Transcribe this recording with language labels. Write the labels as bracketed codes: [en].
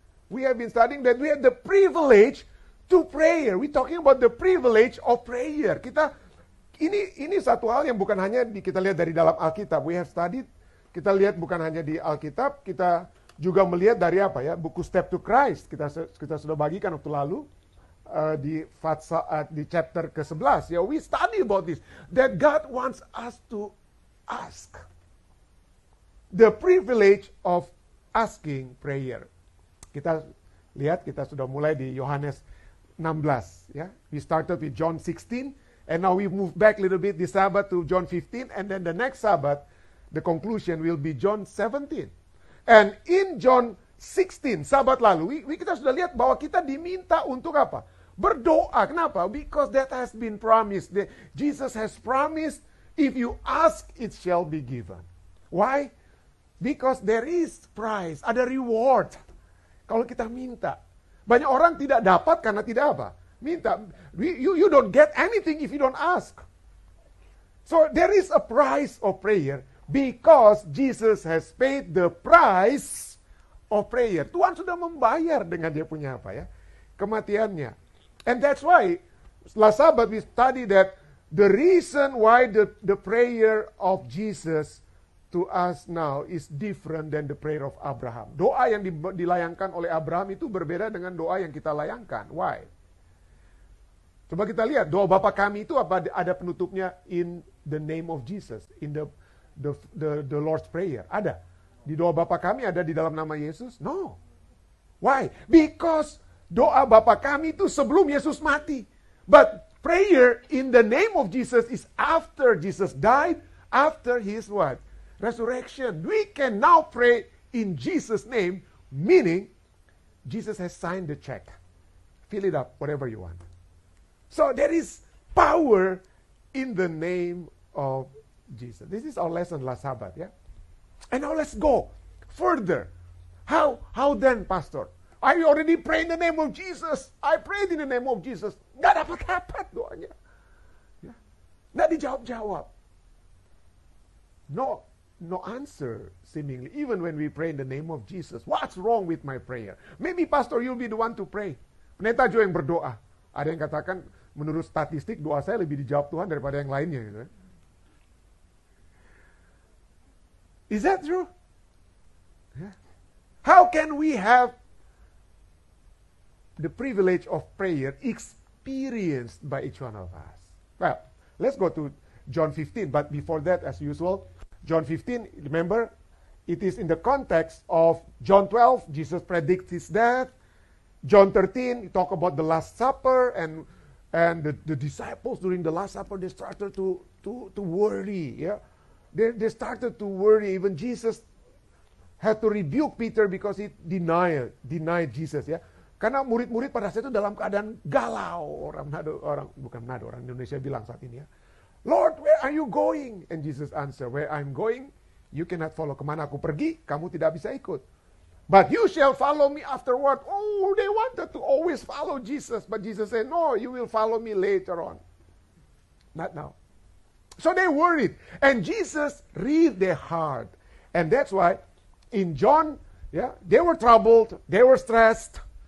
[en] We have been studying that we have the privilege to prayer. We're talking about the privilege of prayer. [id] Ini satu hal yang bukan hanya kita lihat dari dalam Alkitab. [en] We have studied, [id] kita lihat bukan hanya di Alkitab, kita juga melihat dari apa ya? Buku Step to Christ. Kita sudah bagikan waktu lalu di chapter ke-11. [en] We study about this, that God wants us to ask. The privilege of asking prayer. [id] Kita lihat, kita sudah mulai di Yohanes 16. [en] We started with John 16, and now we move back a little bit this Sabbath to John 15, and then the next Sabbath, the conclusion will be John 17. And in John 16, [id] Sabat lalu, kita sudah lihat bahwa kita diminta untuk apa? Berdoa. Kenapa? [en] Because that has been promised. Jesus has promised, if you ask, it shall be given. Why? Because there is prize, [id] ada reward. Kalau kita minta. Banyak orang tidak dapat karena tidak apa? Minta. [en] You don't get anything if you don't ask. So there is a price of prayer because Jesus has paid the price of prayer. [id] Tuhan sudah membayar dengan dia punya apa ya? Kematiannya. [en] And that's why last Sabat we study that the reason why the prayer of Jesus to us now is different than the prayer of Abraham. [id] Doa yang dilayangkan oleh Abraham itu berbeda dengan doa yang kita layangkan. [en] Why? [id] Coba kita lihat, doa Bapa kami itu apa ada penutupnya [en] in the name of Jesus, in the Lord's Prayer. [id] Ada. Di doa Bapa kami ada di dalam nama Yesus? [en] No. Why? Because [id] doa Bapa kami itu sebelum Yesus mati. [en] But prayer in the name of Jesus is after Jesus died, after His what? Resurrection. We can now pray in Jesus' name, meaning Jesus has signed the check. Fill it up, whatever you want. So there is power in the name of Jesus. This is our lesson last Sabbath, And now let's go further. How then, Pastor? I already prayed in the name of Jesus. I prayed in the name of Jesus. [id] Nggak dapat doanya. Nggak dijawab-jawab. [en] No. no answer, seemingly, even when we pray in the name of Jesus. What's wrong with my prayer? Maybe, Pastor, you'll be the one to pray. [id] Pendeta Jo yang berdoa. Ada yang katakan, menurut statistik, doa saya lebih dijawab Tuhan daripada yang lainnya. Gitu. [en] Is that true? Yeah. How can we have the privilege of prayer experienced by each one of us? Well, let's go to John 15. But before that, as usual, John 15, remember, it is in the context of John 12, Jesus predicts his death. John 13, you talk about the Last Supper, and the disciples during the Last Supper, they started to worry. Yeah, they started to worry. Even Jesus had to rebuke Peter because he denied Jesus. [id] Ya, karena murid-murid pada saat itu dalam keadaan galau. Orang Indonesia bilang saat ini ya, [en] Lord, where are you going? And Jesus answered, where I'm going, you cannot follow. [id] Kemana aku pergi, kamu tidak bisa ikut. [en] But you shall follow me afterward. Oh, they wanted to always follow Jesus. But Jesus said, no, you will follow me later on. Not now. So they worried. And Jesus read their heart. And that's why in John, yeah, they were troubled, they were stressed.